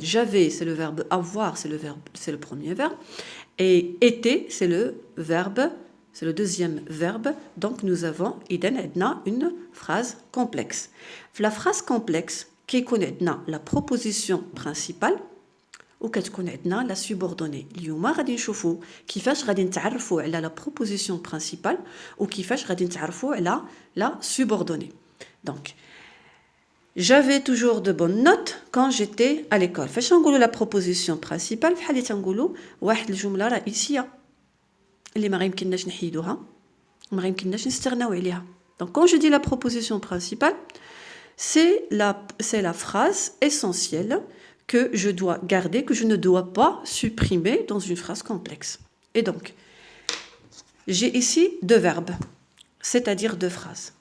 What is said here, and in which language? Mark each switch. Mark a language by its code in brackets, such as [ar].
[fr] J'avais, c'est le verbe avoir, c'est le premier verbe. Et était, c'est le deuxième verbe. Donc, nous avons une phrase complexe. La phrase complexe, qui connaît la proposition principale, ou [ar] كتكون عندنا [fr] la subordonnée. [ar] اليوم غادي نشوفوا كيفاش غادي نتعرفوا على la proposition principale ou كيفاش غادي نتعرفوا على la subordonnée. [fr] Donc, j'avais toujours de bonnes notes quand j'étais à l'école. [ar] فاش نقولوا la proposition principale بحال اللي تنقولوا واحد الجملة رئيسية اللي ما يمكنناش نحيدوها ما يمكنناش نستغناو عليها. [fr] Donc, quand je dis la proposition principale, c'est la phrase essentielle que je dois garder, que je ne dois pas supprimer dans une phrase complexe. Et donc, j'ai ici deux verbes, c'est-à-dire deux phrases.